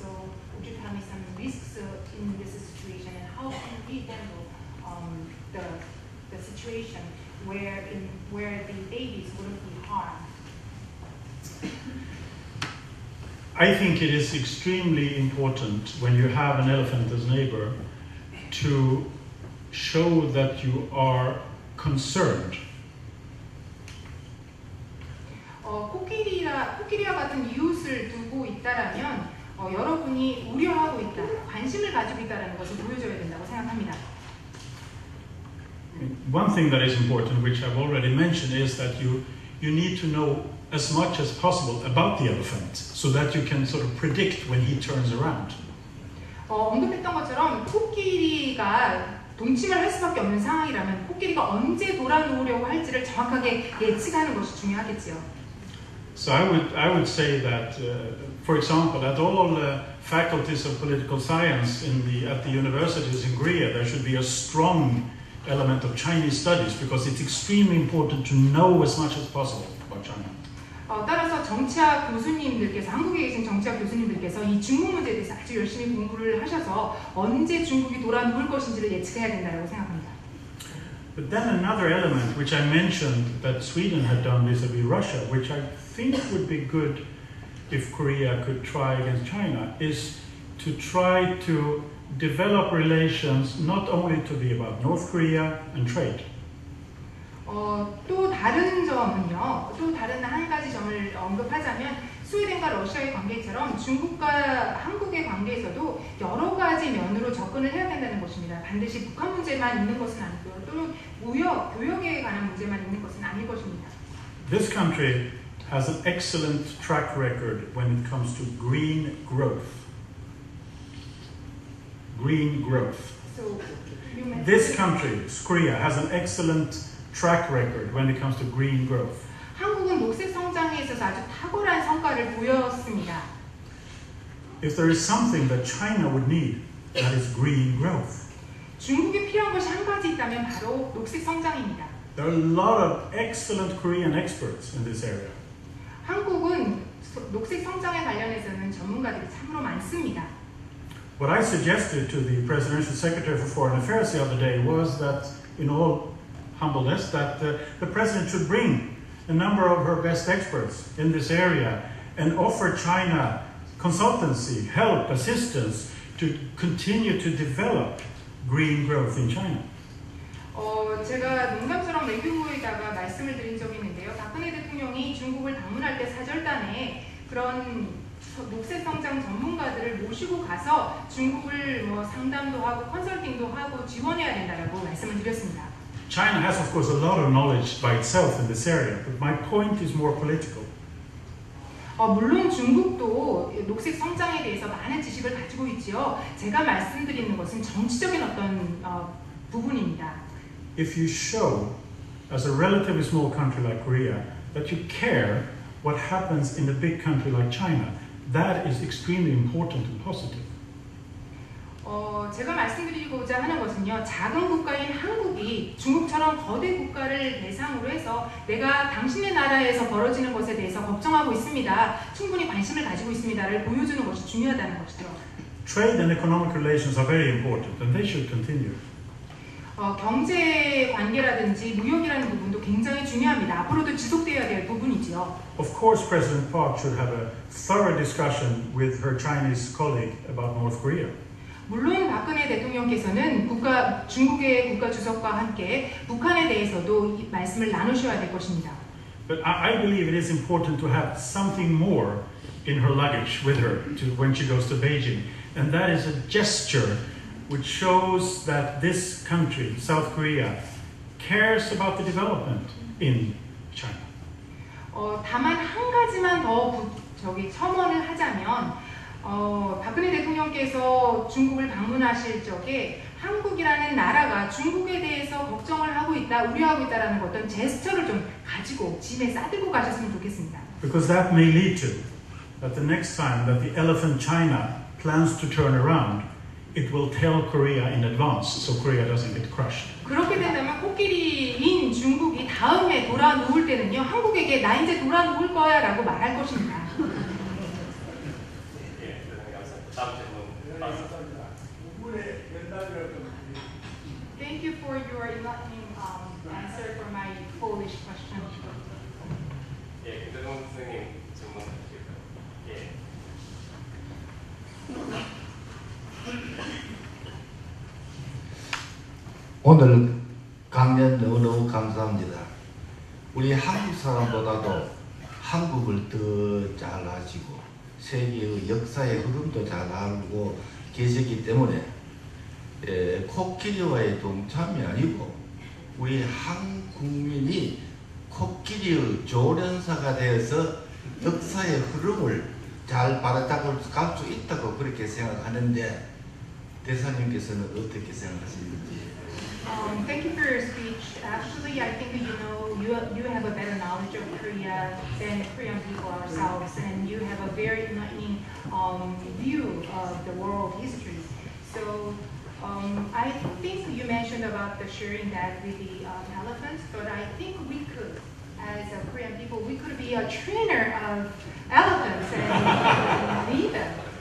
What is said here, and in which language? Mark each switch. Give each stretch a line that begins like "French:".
English: So would you tell me some risks in this situation, and how can we handle the situation where the babies wouldn't be harmed? I think it is extremely important when you have an elephant as neighbor to show that you are concerned.
Korean: 코끼리와 같은 이웃을 두고 있다라면 여러분이 우려하고 있다, 관심을 가지고 있다라는 것을 보여줘야 된다고 생각합니다.
English: One thing that is important, which I've already mentioned, is that you need to know as much as possible about the elephant so that you can sort of predict when he turns around.
Korean: 언급했던 것처럼 코끼리가 동침을 할 수밖에 없는 상황이라면 코끼리가 언제 돌아놓으려고 할지를 정확하게 예측하는 것이 중요하겠지요.
English: So I would say that, for example, at all faculties of political science at the universities in Korea, there should be a strong element of Chinese studies because it's extremely important to know as much as possible about China.
Korean: 따라서 정치학 교수님들께서, 한국에 계신 정치학 교수님들께서 이 중국 문제에 대해서 아주 열심히 공부를 하셔서 언제 중국이 돌아누울 것인지를 예측해야 된다고 생각합니다.
English: But then another element which I mentioned that Sweden had done vis-a-vis Russia, which I think would be good if Korea could try against China, is to try to develop relations not only to be about North Korea and trade.
Korean: 또 다른 점은요, 또 다른 한 가지 점을 언급하자면 스웨덴과 러시아의 관계처럼 중국과 한국의 관계에서도 여러 가지 면으로 접근을 해야 된다는 것입니다. 반드시 북한 문제만 있는 것은 아니고요, 또는 무역, 교역에 관한 문제만 있는 것은 아닐 것입니다.
English: This country has an excellent track record when it comes to green growth. Green growth. So, This country, Korea, has an excellent track record when it comes to green growth.
Korean: 한국은 녹색 성장에 있어서 아주 탁월한 성과를 보였습니다.
English: If there is something that China would need, that is green growth.
Korean: 중국이 필요한 것이 한 가지 있다면 바로 녹색 성장입니다.
English: There are a lot of excellent Korean experts in this area.
Korean: 한국은 녹색 성장에 관련해서는 전문가들이 참으로 많습니다.
English: What I suggested to the Presidential Secretary for Foreign Affairs the other day was that, in all humbleness, that the President should bring a number of her best experts in this area and offer China consultancy, help, assistance to continue to develop green growth in China.
Korean: 제가 농담처럼 외교부에다가 말씀을 드린 적이 있는데요. 박근혜 대통령이 중국을 방문할 때 사절단에 그런 녹색 성장 전문가들을 모시고 가서 중국을 상담도 하고 컨설팅도 하고 지원해야 된다라고 말씀을 드렸습니다.
English: China has, of course, a lot of knowledge by itself in this area, but my point is more political.
Korean: 물론 중국도 녹색 성장에 대해서 많은 지식을 가지고 있지요. 제가 말씀드리는 것은 정치적인 어떤 부분입니다.
English: If you show, as a relatively small country like Korea, that you care what happens in a big country like China, that is extremely important and positive.
Korean: 제가 말씀드리고자 하는 것은요, 작은 국가인 한국이 중국처럼 거대 국가를 대상으로 해서 내가 당신의 나라에서 벌어지는 것에 대해서 걱정하고 있습니다, 충분히 관심을 가지고 있습니다를 보여주는 것이 중요하다는 것이죠.
English: Trade and economic relations are very important and they should continue.
Korean: 경제 관계라든지 무역이라는 부분도 굉장히 중요합니다. 앞으로도 지속되어야 될 부분이지요.
English: Of course, President Park should have a thorough discussion with her Chinese colleague about North Korea.
Korean: 물론 박근혜 대통령께서는 중국의 국가 주석과 함께 북한에 대해서도 이 말씀을 나누셔야 될 것입니다.
English: But I believe it is important to have something more in her luggage with her when she goes to Beijing, and that is a gesture which shows that this country, South Korea, cares about the development in China.
Korean: 다만 한 가지만 더 첨언을 하자면 박근혜 대통령께서 중국을 방문하실 적에 한국이라는 나라가 중국에 대해서 걱정을 하고 있다, 우려하고 있다라는 어떤 제스처를 좀 가지고 짐에 싸들고 가셨으면 좋겠습니다.
English: Because that may lead to that the next time that the elephant China plans to turn around, it will tell Korea in advance so Korea doesn't get crushed.
Korean: 그렇게 된다면 코끼리인 중국이 다음에 돌아 누울 때는요, 한국에게 나 이제 돌아 누울 거야 라고 말할 것입니다. 예, 감사합니다. 다음 질문 받습니다.
English: Thank you for your enlightening answer for my Polish question.
Korean: 예, 김대동 선생님 질문 드릴까요? 예. 오늘 강연 너무너무 감사합니다. 우리 한국 사람보다도 한국을 더 잘 아시고 세계의 역사의 흐름도 잘 알고 계시기 때문에 코끼리와의 동참이 아니고 우리 한 국민이 코끼리의 조련사가 되어서 역사의 흐름을 잘 바라잡을 갈 수 있다고 그렇게 생각하는데 대사님께서는 어떻게 생각하시는지?
English: Thank you for your speech. Actually, I think you have a better knowledge of Korea than Korean people ourselves, and you have a very enlightening view of the world history. So I think you mentioned about the sharing that with the elephants, but I think we could, as a Korean people, we could be a trainer of elephants and lead them.